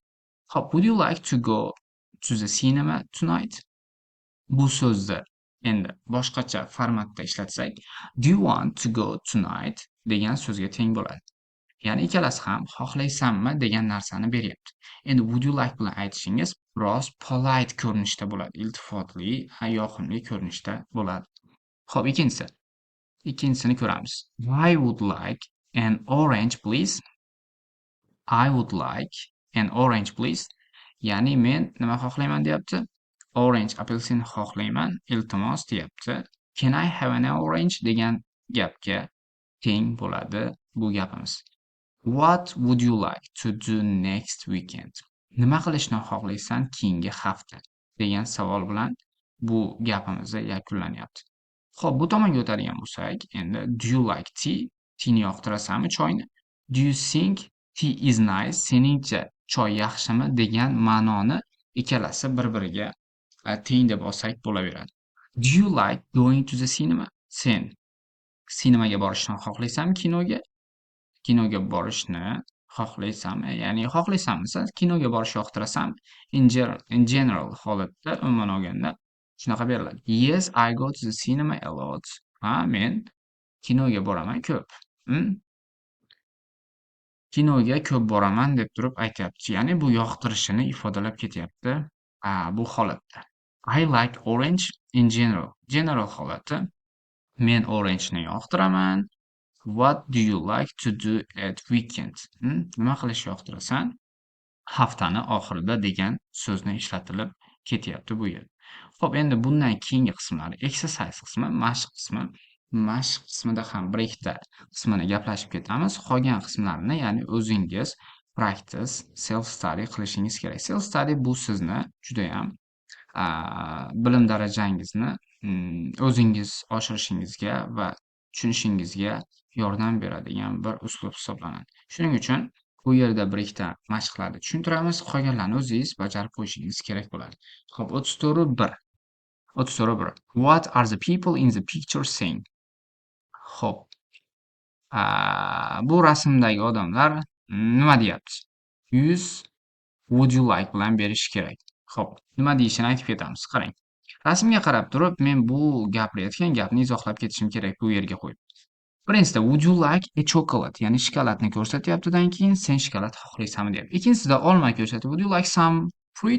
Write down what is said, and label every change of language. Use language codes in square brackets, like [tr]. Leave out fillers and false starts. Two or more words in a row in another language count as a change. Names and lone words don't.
[uz] Xo'p, [en] would you like to go to the cinema tonight? [uz] Bu so'zni endi boshqacha formatda ishlatsak, [en] do you want to go tonight [uz] degan so'zga teng bo'ladi. Ya'ni ikkalasi ham xohlaysanmi degan narsani beryapti. Endi [en] would you like [uz] bilan aytishingiz biroz polite ko'rinishda bo'ladi. Iltifotli, yoqimli ko'rinishda bo'ladi. Xo'p, ikkinchisini ko'ramiz. [en] I would like an orange please. I would like an orange please. [uz] Ya'ni men nima xohlayman deyapti? Orange apelsin xohlayman, iltimos deyapti. [en] Can I have an orange [uz] degan gapga teng bo'ladi bu gapimiz. [en] What would you like to do next weekend? [uz] Nima qilishni xohlaysan keyingi hafta degan savol bilan bu gapimiz yakunlanyapti. Xo'p, bu tomonga o'tadigan bo'lsak, endi [en] do you like tea? [uz] Teani yoqtirasanmi choyni? [en] Do you think tea is nice? [uz] Seningcha choy yaxshimi degan ma'noni ikkalasi bir-biriga teng deb olsak bo'laveradi. [en] Do you like going to the cinema? [uz] Sen sinemaga borishni xohlaysanmi kinoga? Kinoga borishni xohlaysanmi? Ya'ni xohlaysanmisa, kinoga borishni yoqtirasanmi? [en] In general [uz] holatda umuman olganda shunaqa beriladi. [en] Yes, I go to the cinema a lot. [uz] Ha, men kinoga boraman ko'p. Kinoga ko'p boraman deb turib aytyapti. Ya'ni bu yoqtirishini ifodalab ketyapti bu holatda. [en] I like orange in general. [uz] General holati. Men orange'ni yoqtiraman. [en] What do you like to do at weekend? [uz] Nima qilishni yoqtirasan? Haftani oxirida degan so'zni ishlatilib ketyapti bu yerda. Xo'p, endi bundan keyingi qismlari exercise qismi, mashq qismi. Mashq qismida ham bir ikkita qismini gaplashib ketamiz. Qolgan qismlarini, ya'ni o'zingiz practice, [en] self study [uz] qilishingiz kerak. [en] Self study [uz] bu sizni juda ham bilim darajangizni o'zingiz oshirishingizga va tushunishingizga yordam beradigan bir uslub hisoblanadi. Shuning uchun bu yerda bir ikkita mashqlarni tushuntiramiz, qolganlarini o'zingiz bajarib qo'yishingiz kerak bo'ladi. Xo'p, 34.1. [en] What are the people in the picture saying? [uz] Xo'p. Bu rasmdagi odamlar nima deyapti? [en] Would you like [uz] bilan berish kerak. Xo'p, nima deyishini aytib ketamiz. Qarang. Rasmga qarab turib, men bu gapirayotgan gapni izohlab ketishim kerak bu yerga qo'yib. Birinchisida [en] would you like a chocolate? [uz] Ya'ni shokoladni ko'rsatyaptidan keyin sen shokolad xohlaysanmi deyapti. Ikkinchisida olma ko'rsatib [en] would you like some fruit?